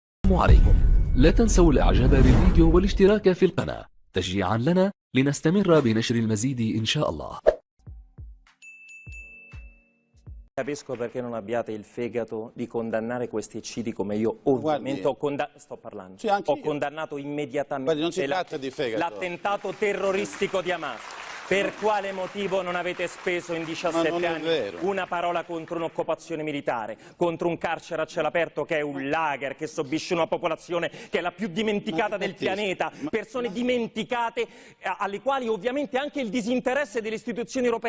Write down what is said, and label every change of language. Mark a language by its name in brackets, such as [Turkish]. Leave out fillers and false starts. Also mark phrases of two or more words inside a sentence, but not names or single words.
[Arabic] السلام عليكم. لا تنسوا الإعجاب بالفيديو والاشتراك في القناة تشجيعا لنا لنستمر بنشر المزيد إن شاء الله. [Italian] Capisco perché non abbiate il fegato di condannare questi eccidi come io ovviamente ho condannato. Sto parlando. Sì, ho condannato immediatamente l'attentato terroristico di Hamas. Per quale motivo non avete speso in 17 anni una parola contro un'occupazione militare, contro un carcere a cielo aperto che è un lager, che subisce una popolazione che è la più dimenticata del pianeta, persone dimenticate alle quali ovviamente anche il disinteresse delle istituzioni europee.